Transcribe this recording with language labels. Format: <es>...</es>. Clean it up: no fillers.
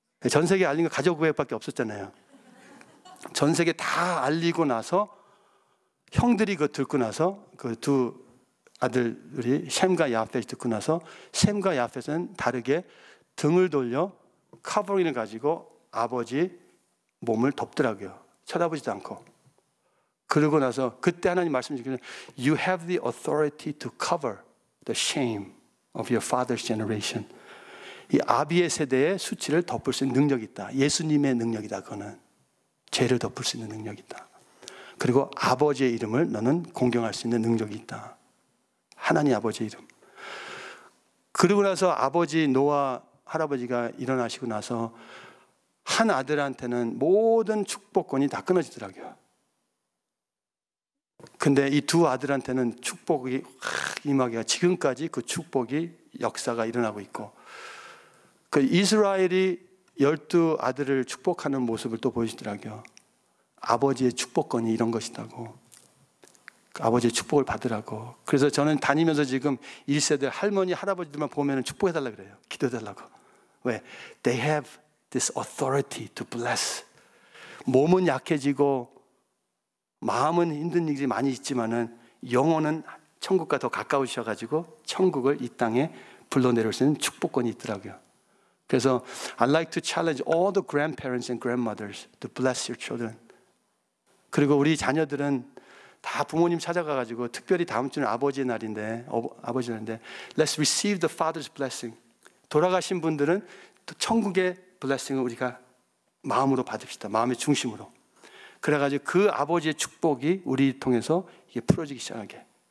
<ko>전 세계에 알린 거 가족 외밖에 없었잖아요. 전 세계 다 알리고 나서 형들이 그거 듣고 나서 그 두 아들들이 셈과 야벳이 듣고 나서 셈과 야벳은 다르게 등을 돌려 커버링을 가지고 아버지 몸을 덮더라고요. 쳐다보지도 않고. 그러고 나서 그때 하나님 말씀 주시기를</ko> <en>You have the authority to cover the shame of your father's generation.</en> <ko>이 아비의 세대의 수치를 덮을 수 있는 능력이 있다. 예수님의 능력이다. 그거는 죄를 덮을 수 있는 능력이 있다. 그리고 아버지의 이름을 너는 공경할 수 있는 능력이 있다. 하나님 아버지의 이름. 그러고 나서 아버지 노아 할아버지가 일어나시고 나서 한 아들한테는 모든 축복권이 다 끊어지더라고요. 근데 이 두 아들한테는 축복이 임하기가 지금까지 그 축복이 역사가 일어나고 있고, 그 이스라엘이 12 아들을 축복하는 모습을 또 보여주더라고요. 아버지의 축복권이 이런 것이라고. 아버지의 축복을 받으라고. 그래서 저는 다니면서 지금 1세대 할머니, 할아버지들만 보면 축복해달라고 그래요. 기도해달라고. 왜?</ko> <en>They have this authority to bless.</en> <ko>몸은 약해지고 마음은 힘든 일이 많이 있지만은 영혼은 천국과 더 가까우셔가지고 천국을 이 땅에 불러내릴 수 있는 축복권이 있더라고요. 그래서</ko> <en>I'd like to challenge all the grandparents and grandmothers to bless your children.</en> <ko>그리고 우리 자녀들은 다 부모님 찾아가가지고, 특별히 다음 주는 아버지의 날인데,</ko> <en>Let's receive the Father's blessing.</en> <ko>돌아가신 분들은 또 천국의 blessing을 우리가 마음으로 받읍시다. 마음의 중심으로. 그래가지고 그 아버지의 축복이 우리 통해서 이게 풀어지기 시작하게.</ko>